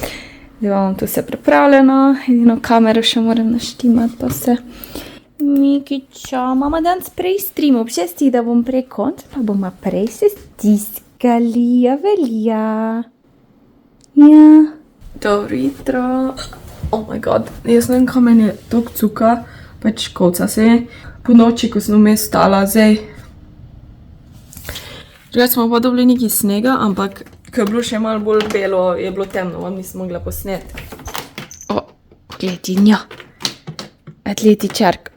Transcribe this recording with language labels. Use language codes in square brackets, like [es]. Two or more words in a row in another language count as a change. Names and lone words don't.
[sl] Zdaj imam tu vse pripravljeno. Edino kamero še moram naštimati, pa vse. Mikiča, mama danes prej stream ob 6, da bom prej konc, pa bomo prej se stiskali, ja velja. Ja. Dobro jutro. [en] Oh my god, [sl] jaz ne vem, kaj meni je tok cuka, pač kolca se je. Po noči, ko sem vmes stala, zdaj. Drugače smo pa dobili nekaj snega, ampak ko je bilo še malo bolj belo, je bilo temno, vam nisem mogla posneti. O, pogledi, njo. Atletičark.